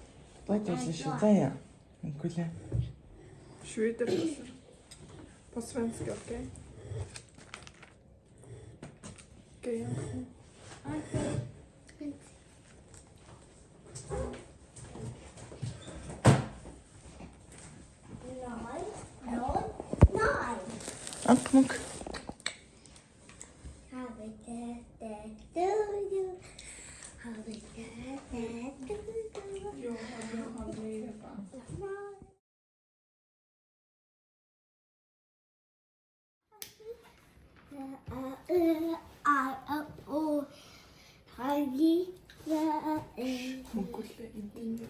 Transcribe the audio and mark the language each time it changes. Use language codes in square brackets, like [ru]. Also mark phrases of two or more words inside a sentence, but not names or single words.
[ru] Давайте если считая. Гуля. Шведер. [sv] På svenska, okej? Okej. Akmuk. [en] Happy birthday to you. Happy birthday to you. Mongolia, Indien.